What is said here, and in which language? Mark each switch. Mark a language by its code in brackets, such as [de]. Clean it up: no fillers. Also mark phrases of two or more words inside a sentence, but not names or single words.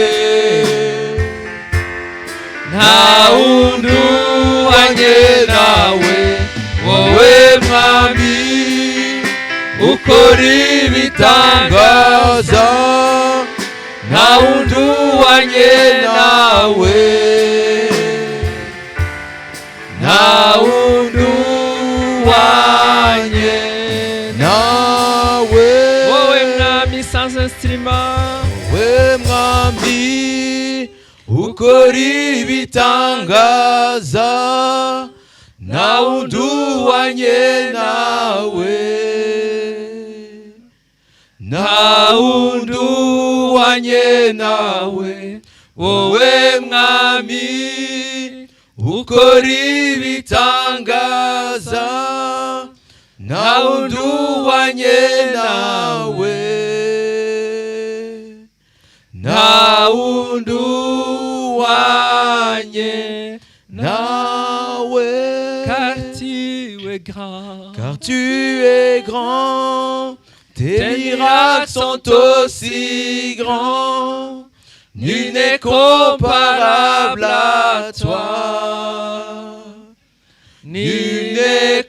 [rw] nta wundi uhwanye nawe, wowe mwami ukora ibitangaza, nta wundi uhwanye nawe, nta wundi uhwanye nawe. Wowe mwami [fr] sans instrument, [rw] wowe mwami ukora ibitangaza, nta wundi uhwanye nawe, nta wundi uhwanye nawe, wowe mwami ukora ibitangaza, nta wundi uhwanye nawe, nta wundi uhwanye nawe. [fr] Car tu es grand, tes miracles sont aussi grands, nul n'est comparable à toi, nul n'est